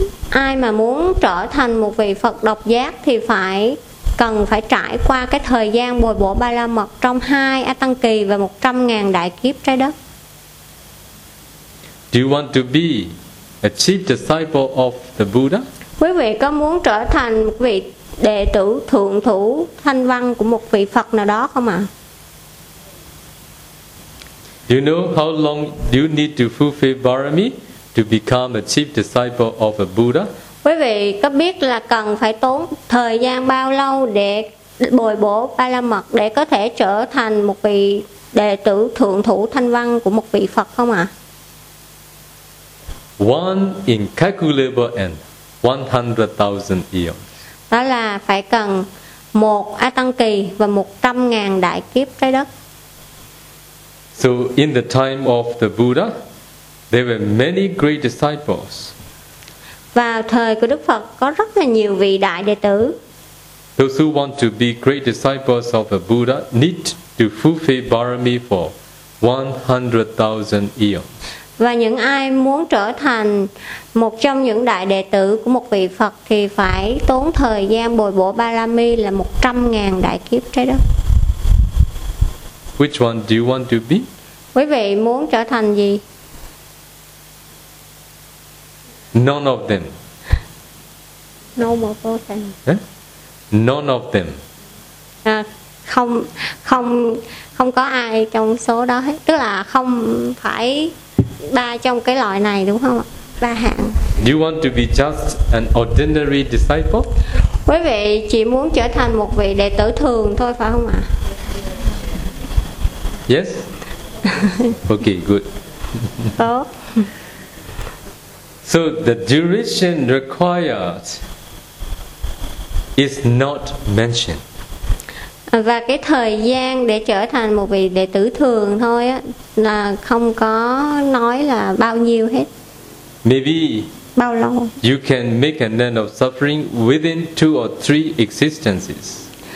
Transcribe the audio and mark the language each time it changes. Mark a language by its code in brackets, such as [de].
[vi] ai mà muốn trở thành một vị Phật độc giác thì phải cần phải trải qua cái thời gian bồi bổ ba la mật trong 2 A Tăng kỳ và 100.000 đại kiếp trái đất. [en] Do you want to be a chief disciple of the Buddha? [vi] Quý vị có muốn trở thành một vị đệ tử thượng thủ thanh văn của một vị Phật nào đó không ạ? [en] Do you know how long do you need to fulfill barami to become a chief disciple of a Buddha? [vi] Quý vị có biết là cần phải tốn thời gian bao lâu để bồi bổ ba la mật để có thể trở thành một vị đệ tử thượng thủ thanh văn của một vị Phật không ạ? [en] One incalculable and 100,000 eons. [vi] Đó là phải cần một A Tăng kỳ và 100.000 đại kiếp trái đất. [en] So in the time of the Buddha, there were many great disciples. [vi] Vào thời của Đức Phật có rất là nhiều vị đại đệ tử. [en] Those who want to be great disciples of a Buddha need to fulfill barami for 100,000 eons. [vi] Và những ai muốn trở thành một trong những đại đệ tử của một vị Phật thì phải tốn thời gian bồi bổ barami là 100.000 đại kiếp trái đất. [en] Which one do you want to be? [vi] Quý vị muốn trở thành gì? [en] None of them. No more person. Eh? None of them. [vi] À, không có ai trong số đó hết. Tức là không phải ba trong cái loại này đúng không ạ? Ba hạng. [en] Do you want to be just an ordinary disciple? [vi] Quý vị chỉ muốn trở thành một vị đệ tử thường thôi phải không ạ? [en] Yes. Okay, good. [vi] Tốt. [en] So the duration required is not mentioned. [vi] Và cái thời gian để trở thành một vị đệ tử thường thôi á là không có nói là bao nhiêu hết. [en] Maybe [vi] bao lâu? [en] You can make an end of suffering within 2 or 3 existences.